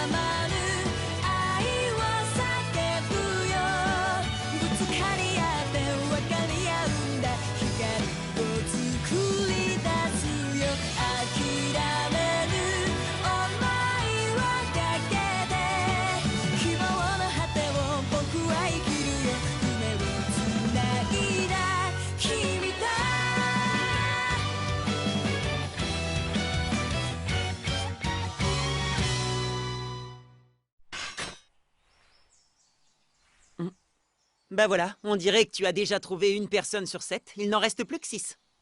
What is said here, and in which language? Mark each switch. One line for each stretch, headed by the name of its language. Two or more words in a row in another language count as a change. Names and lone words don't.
Japanese: まぬ愛を叫ぶよぶつかり合って分かり合うんだ光を作り出すよ諦めぬ想いをかけて希望の果てを僕は生きるよ夢をつないだ君と
French: Bah voilà, on dirait que tu as déjà trouvé une personne sur 7. Il n'en reste plus que 6.